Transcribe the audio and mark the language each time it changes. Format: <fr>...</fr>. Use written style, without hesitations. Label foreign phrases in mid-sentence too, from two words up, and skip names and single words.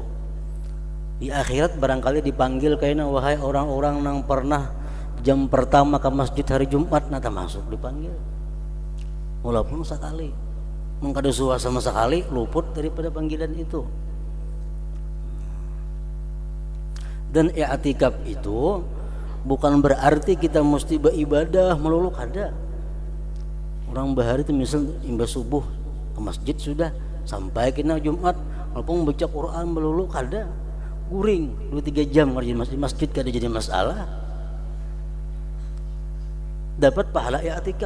<id>Di akhirat barangkali dipanggil kayaknya, wahai orang-orang yang pernah jam pertama ke masjid hari Jumat, nata masuk, dipanggil. Walaupun sekali, mengkado sama sekali, luput daripada panggilan itu. Dan i'tikaf itu bukan berarti kita mesti beribadah melulu,</id> <bjn>kada. Orang bahari itu misal imbas subuh ke masjid sudah, sampai kena Jumat walaupun baca Quran melulu, kada. Guring 2-3 jam ngerjain masjid kada jadi masalah.</bjn> <id>Dapat pahala i'tikaf.</id>